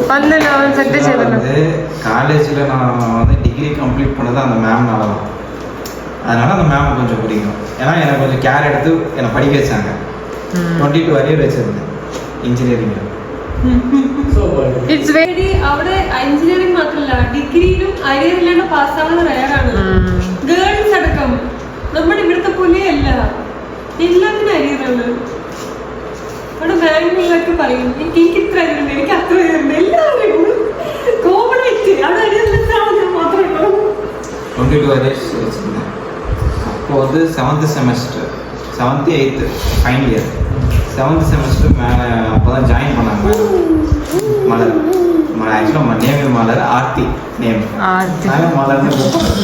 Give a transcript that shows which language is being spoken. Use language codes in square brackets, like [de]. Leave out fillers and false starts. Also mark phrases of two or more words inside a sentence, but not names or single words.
[ml] വന്നല്ലോ അവൻ സെറ്റ് ചെയ്തല്ലോ. [ta] வந்து காலேஜில் நான் வந்து [en] degree complete [ta] பண்ணது அந்த மேம்னால தான். அதனால் அந்த மேம் கொஞ்சம் பிடிக்கும். ஏன்னா எனக்கு கொஞ்சம் கேர் எடுத்து என்னை படிக்க வச்சாங்க. 22 அரியர் வச்சிருந்தேன் എഞ്ചിനീയറിംഗ്. [en] it's very [ml] അവിടെ എഞ്ചിനീയറിംഗ് മാത്രമല്ല ഡിഗ്രിയിലും അരിയർ ഇല്ലാണ്ട് പാസ്സാവുന്നത് റയറാണ്. ഗേൾസ് അടക്കം നമ്മുടെ ഇവിടുത്തെ പോലെയല്ല, എല്ലാത്തിനും അരിയറാണ്. അവിടെ ബാംഗ്ലൂരിലൊക്കെ പറയും എനിക്ക് ഇത്ര അരിയുണ്ട്, എനിക്ക് അത്ര അരിയുണ്ട്, എല്ലാവരും കോമൺ ആയിട്ട് അത് അരിയറിൽ മാത്രമേ ഉള്ളൂ. [ta] 22 அரியர்ஸ் வச்சிருந்தேன். அப்போ வந்து [en] 7th semester 7th 8th final year 7th semester [ta] மேலே அப்போ தான் ஜாயின் பண்ணாங்க மலர். [en] actually name [ta] மலர், ஆர்த்தி நேம். நாங்கள் மலர்னு கூப்பிடுறோம்.